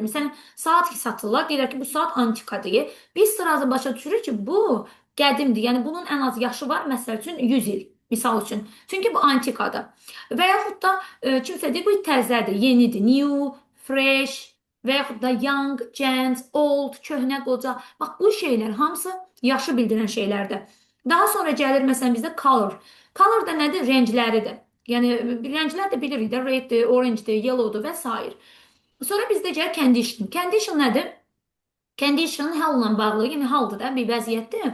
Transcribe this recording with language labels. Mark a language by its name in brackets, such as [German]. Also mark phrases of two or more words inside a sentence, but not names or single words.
[Azerbaijani] Məsələn, saat satırlar, deyirlər ki, bu saat antikadır. Biz sırası başa düşürük ki, bu qədimdir. Yəni bunun ən az yaşı var, məsəl üçün 100 il. Misal üçün. Çünki bu antikadır. Və yaxud da kimsə deyir, bu təzədir, yenidir, [English] new, fresh [Azerbaijani] və yaxud da [English] young, gent, old, [Azerbaijani] köhnə, qoca. Bax, bu şeylər hamısı yaşı bildirən şeylərdir. Daha sonra gəlir məsələn bizdə color. Color da nədir? Rəngləridir. Yəni rənglər də bilirik də, reddir, orangedir, yellowdur və s. Sonra bizdə gəlir condition. Condition nədir? Condition halla bağlı, yəni haldır da, bir vəziyyətdir.